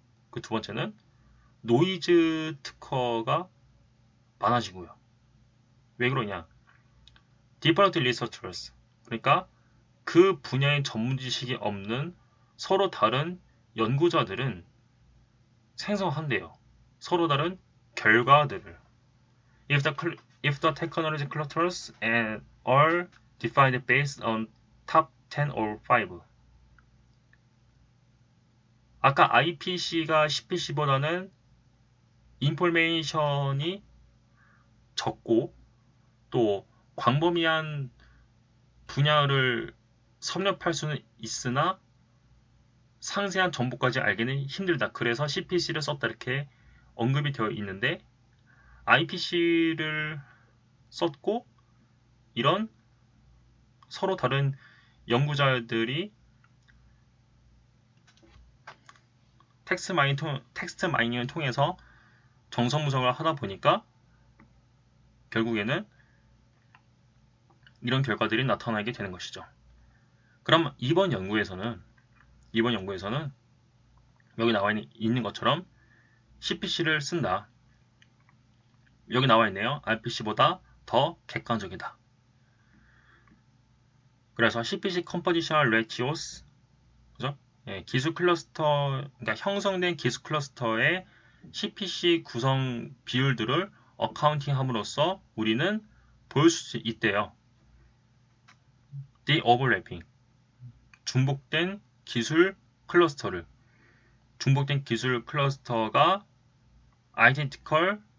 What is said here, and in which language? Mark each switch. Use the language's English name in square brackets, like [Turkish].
[Korean] 그 두 번째는 노이즈 특허가 많아지고요. 왜 그러냐? [English] Different researchers, [Korean] 그러니까 그 분야의 전문 지식이 없는 서로 다른 연구자들은 생성한대요. 서로 다른 결과들을. [English] If the technology clusters are defined based on top 10 or 5. [Korean] 아까 IPC가 CPC보다는 인포메이션이 적고 또 광범위한 분야를 섭렵할 수는 있으나 상세한 정보까지 알기는 힘들다. 그래서 CPC를 썼다 이렇게 언급이 되어 있는데 IPC를 썼고 이런 서로 다른 연구자들이 텍스트 마이닝을 통해서 정성분석을 하다 보니까 결국에는 이런 결과들이 나타나게 되는 것이죠. 그럼 이번 연구에서는 여기 나와 있는 것처럼 CPC를 쓴다. 여기 나와 있네요. IPC보다 더 객관적이다. 그래서 CPC Compositional Ratios, 그죠? 예, 기술 클러스터, 그러니까 형성된 기술 클러스터의 CPC 구성 비율들을 어카운팅함으로써 우리는 볼 수 있대요. [English] The overlapping, [Korean] 중복된 기술 클러스터를 중복된 기술 클러스터가 identical